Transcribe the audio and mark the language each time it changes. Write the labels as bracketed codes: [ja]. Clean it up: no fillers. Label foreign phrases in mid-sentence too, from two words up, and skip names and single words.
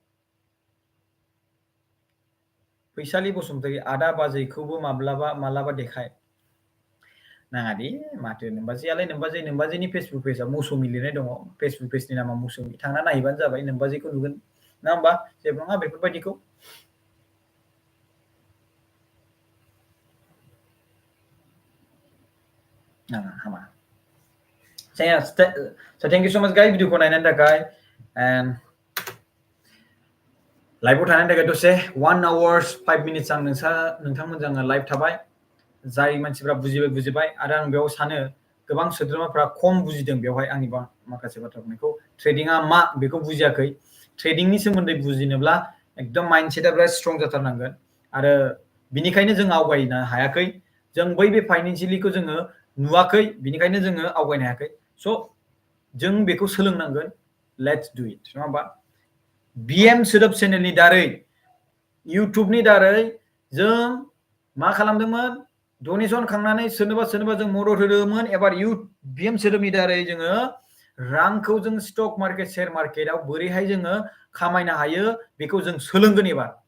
[brx] फैसालि बसुमतारी आदा बाजैखौबो माब्लाबा देखाय नाङा दे माथो नोम्बाजैनि [en] Facebook pageआव [brx] मौसुमि लिरनाय दङ [en] Facebook pageनि [brx] नामा मौसुमि थांना नायहैबानो जाबाय नोम्बाजैखौ नुगोन नङा होमबा जेबो नङा बेफोरबायदिखौ नाङा हामा [en] so thank you so much guys [brx] भिडिअखौ नायनायनि थाखाय and लाइभआव थानायनि थाखाय दसे [en] 1 hours 5 minutes [brx] आं नोंथांमोनजों आङो लाइभ थाबाय जाय मानसिफ्रा बुजिबाय आरो आं बेयाव सानो गोबां सोद्रोमाफ्रा खम बुजिदों बेवहाय आंनि माखासे बाथ्रा बुंनायखौ ट्रेडिंआ मा बेखौ बुजियाखै ट्रेडिंनि सोमोन्दै बुजिनोब्ला एकदम माइन्डसेटआ बिराद स्ट्रं जाथारनांगोन आरो बिनिखायनो जों आवगायनो हायाखै जों बै बे फाइनान्शियलिखौ जोङो नुवाखै बिनिखायनो जोङो आवगायनो हायाखै स' जों बेखौ सोलोंनांगोन [en] let's do it [brx] नङा होमबा बिएम सोदोब चेनेलनि दारै इउटुबनि दारै जों मा खालामदोंमोन डनेसन खांनानै सोरनोबा जों मदद होदोंमोन एबार बिएम सोदोबनि दारै जोङो रांखौ जों [en] stock market share marketआव [brx] बोरैहाय जोङो खामायनो हायो बेखौ जों सोलोंगोन एबार